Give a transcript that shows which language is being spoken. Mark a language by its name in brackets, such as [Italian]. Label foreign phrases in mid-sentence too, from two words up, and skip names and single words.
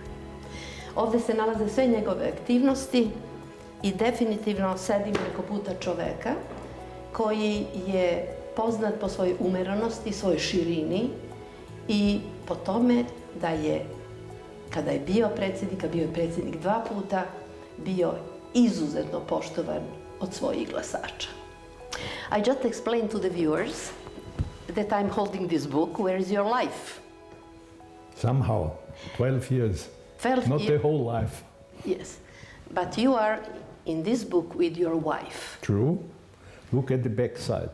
[Serbian] Ovdje se nalaze sve njegove aktivnosti i definitivno sedim preko puta čoveka koji je poznat po svojoj umerenosti, svojoj širini i po tome da je, kada je bio predsjednik, a bio je predsjednik 2 puta, bio izuzetno poštovan od svojih glasača. [English] I just explained to the viewers that I'm holding this book, Where is Your Life? Somehow, 12 years. 12 Not years. the whole life. Yes, but you are in this book with your wife. True. Look at the back side.